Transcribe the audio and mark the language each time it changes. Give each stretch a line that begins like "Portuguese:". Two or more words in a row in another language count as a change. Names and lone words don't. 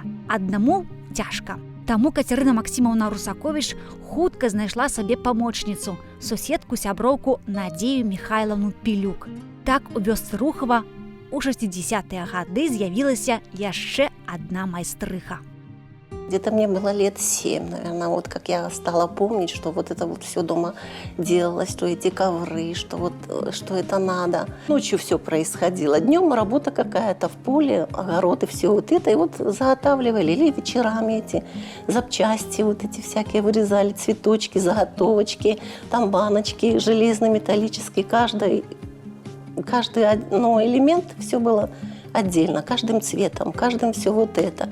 Belarusian: Аднаму цяжка. Таму Кацярына Максімаўна Русаковіч хутка знайшла сабе памочніцу, суседку-сяброўку Надзею Міхайлаўну Пілюк. Так у вёсцы Рухава у 60-е гады з'явілася яшчэ адна майстрыха.
Russian: Где-то мне было лет 7, наверное, вот как я стала помнить, что вот это вот все дома делалось, что эти ковры, что это надо. Ночью все происходило, днем работа какая-то в поле, огород и все вот это, и вот заготавливали, или вечерами эти запчасти вот эти всякие вырезали, цветочки, заготовочки, там баночки железно-металлические, каждый элемент, все было отдельно, каждым цветом, каждым все вот это.